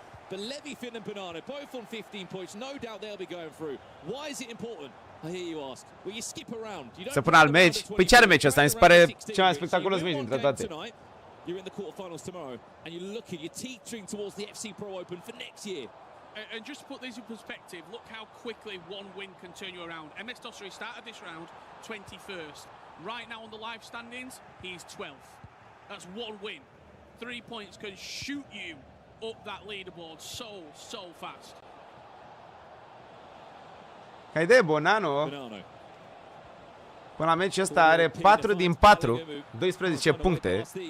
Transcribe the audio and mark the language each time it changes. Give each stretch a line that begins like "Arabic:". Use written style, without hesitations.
English: But Levy, Finn and Bonanno both on 15 points. No doubt they'll be going through. Why is it important? I hear you ask. Well, you skip around. You don't
Romanian: să pună alt meci. Păi ce are meciul ăsta? Mi se pare cel mai spectaculos meci dintre toate.
English: You're in the quarterfinals tomorrow, and you're looking, you're teetering towards the FC Pro Open for next year. And just to put this in perspective, look how quickly one win can turn you around. MS Dosseri started this round 21st. Right now on the live standings, he's 12th. That's one win. 3 points can shoot you up that leaderboard so fast.
Romanian: Ca idee, Bonanno până la meciul ăsta are 4 din 4, 12 puncte.